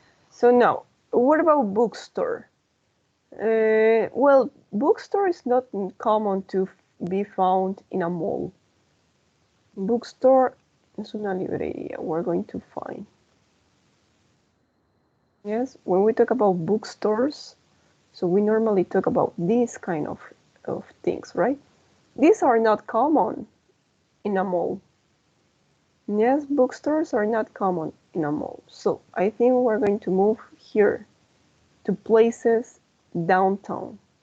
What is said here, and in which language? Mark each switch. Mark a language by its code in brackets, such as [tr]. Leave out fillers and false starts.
[en] So now, what about bookstore? Well, bookstore is not common to be found in a mall. [es] Bookstore es una librería. [en] We're going to find. Yes, when we talk about bookstores, so we normally talk about these kind of things, right? These are not common in a mall. Yes, bookstores are not common in a mall. So I think we're going to move here to places downtown.